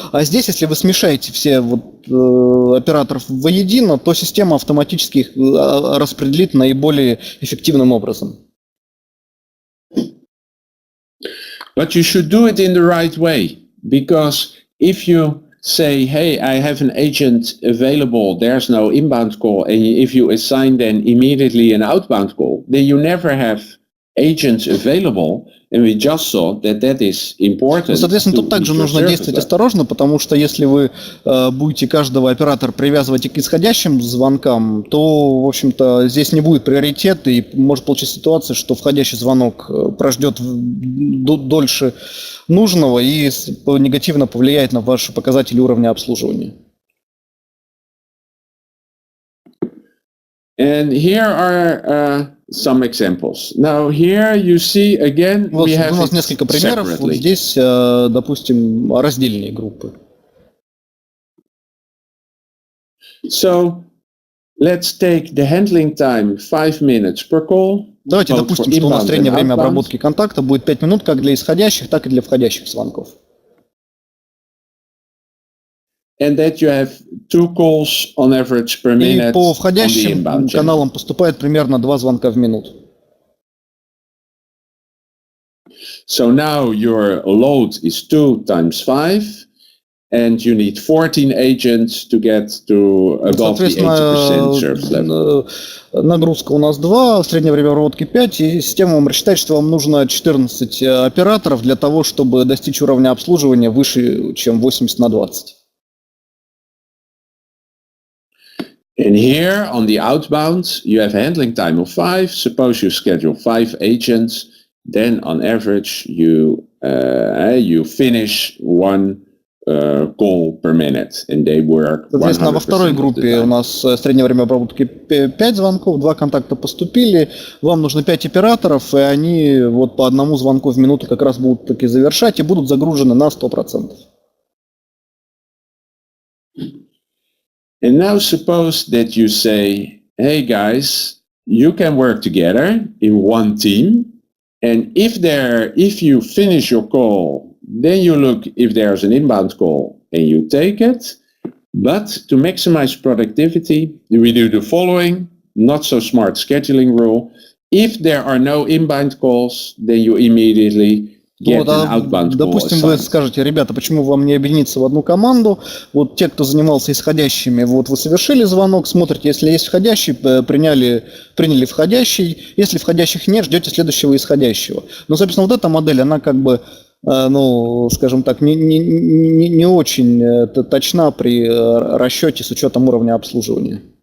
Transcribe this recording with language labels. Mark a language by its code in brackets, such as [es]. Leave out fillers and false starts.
[ru] А здесь, если вы смешаете все операторов воедино, то система автоматически их распределит наиболее эффективным образом. [en] But you should do it in the right way, because if you say, hey, I have an agent available, there's no inbound call, and if you assign then immediately an outbound call, then you never have agents available, and we just saw that that is important. [ru] Ну, соответственно, тут также нужно действовать осторожно, потому что если вы будете каждого оператора привязывать к исходящим звонкам, то, в общем-то, здесь не будет приоритета, и может получиться ситуация, что входящий звонок прождет дольше нужного и негативно повлияет на ваши показатели уровня обслуживания. [en] And here are some examples. Now here you see again [ru] Вот [en] we have [ru] у нас несколько примеров. Вот здесь, допустим, раздельные группы. [en] So let's take the handling time 5 minutes per call. [ru] Давайте допустим, что у нас среднее время обработки контакта будет 5 минут как для исходящих, так и для входящих звонков. [en] And that you have 2 calls on average per minute. [ru] И по входящим каналам поступает примерно 2 звонка в минуту. [en] So now your load is 2 times 5, and you need 14 agents to get to above the 80% service level. [ru] Нагрузка у нас 2, среднее время обработки 5, и система вам рассчитает, что вам нужно 14 операторов для того, чтобы достичь уровня обслуживания выше, чем 80/20. [en] And here on the outbound, you have a handling time of 5. Suppose you schedule 5 agents, then on average you finish 1 call per minute, and they work 100%. [ru] Соответственно, во второй группе у нас среднее время обработки 5 звонков, 2 контакта поступили, вам нужно 5 операторов, и они вот по одному звонку в минуту как раз будут таки завершать и будут загружены на 100%. [en] And now suppose that you say, hey guys, you can work together in one team. And if you finish your call, then you look if there's an inbound call and you take it. But to maximize productivity, we do the following, not so smart scheduling rule. If there are no inbound calls, then you immediately [ru] Вот, допустим, вы скажете, ребята, почему вам не объединиться в одну команду? Вот те, кто занимался исходящими, вот вы совершили звонок, смотрите, если есть входящий, приняли входящий, если входящих нет, ждете следующего исходящего. Но, собственно, вот эта модель, она как бы, ну, скажем так, не очень точна при расчете с учетом уровня обслуживания.